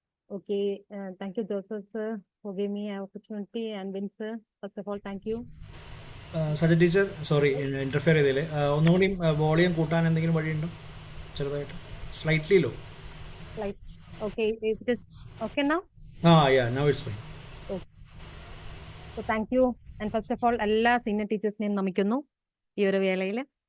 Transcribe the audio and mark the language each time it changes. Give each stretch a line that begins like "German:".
English: Okay, thank you, Joseph sir, for giving me an opportunity, and Vin sir, first of all, thank you.
Malayalam: സജ teacher, sorry interfere ചെയ്തതിൽ, ഒന്നുകൂടി volume കൂട്ടാൻ എന്തെങ്കിലും വഴിയുണ്ടോ? ചെറുതായിട്ട്
English: Slightly low. Like, okay, is it is okay now? Yeah, now it's fine. Okay. So thank you, and first of all,
Malayalam: എല്ലാ senior ടീച്ചേഴ്സിനെയും നമിക്കുന്നു ഈ ഒരു വേളയിൽ.